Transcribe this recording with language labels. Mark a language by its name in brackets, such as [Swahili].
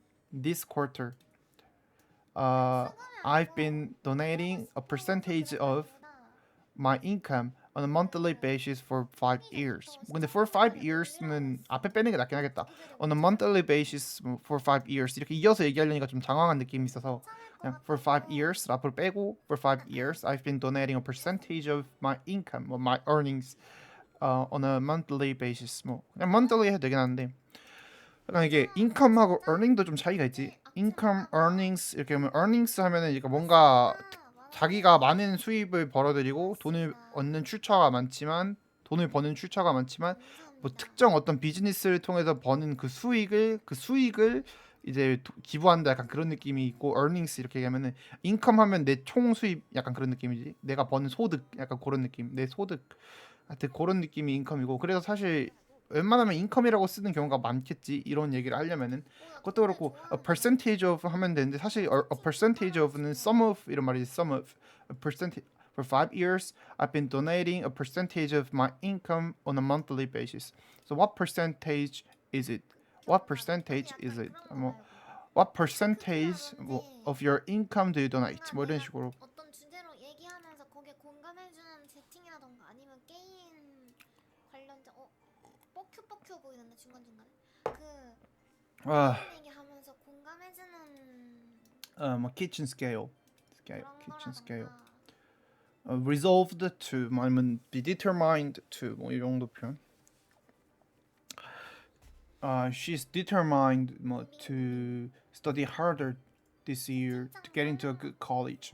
[English] This quarter, I've been donating a percentage of my income on a monthly basis for 5 years. [Korean] 근데 for 5 years는 앞에 빼는 게 낫긴 하겠다. [English] On a monthly basis for 5 years [Korean] 이렇게 이어서 얘기하려니까 좀 장황한 느낌이 있어서 그냥 [English] for 5 years [Korean] 앞을 빼고 [English] for 5 years I've been donating a percentage of my income or my earnings on a monthly basis. [Korean] 뭐 그냥 monthly 해도 되긴 하는데 약간 이게 income하고 earning도 좀 차이가 있지. income, earnings 이렇게 하면 earnings 하면은 이게 뭔가 자기가 많은 수입을 벌어들이고 돈을 얻는 출처가 많지만 돈을 버는 출처가 많지만 뭐 특정 어떤 비즈니스를 통해서 버는 그 수익을 이제 기부한다 약간 그런 느낌이 있고 earnings 이렇게 얘기하면은 income 하면 내 총 수입 약간 그런 느낌이지. 내가 버는 소득 약간 그런 느낌. 내 소득 하여튼 그런 느낌이 인컴이고 그래서 사실 웬만하면 인컴이라고 쓰는 경우가 많겠지 이런 얘기를 하려면은 그것도 그렇고 a percentage of 하면 되는데 사실 a percentage of는 [English] sum of 이런 말이지 sum of a percentage for 5 years I've been donating a percentage of my income on a monthly basis. So what percentage is it? What percentage is it? 뭐 what percentage of your income do you donate? [Korean] 뭐 이런 식으로 어떤 주제로 얘기하면서 거기에 공감해주는 채팅이라던가 아니면 게임 관련된 뻑큐 보이는데 중간중간에 그 얘기하면서 공감해주는 [English] 뭐 kitchen scale [Korean] 그런 [English] kitchen scale [Korean] 거라던가 [English] resolved to [Korean] 아니면 [English] be determined to [Korean] 뭐 이 정도 표현. [English] She's determined 뭐 to study harder this year to get into a good college.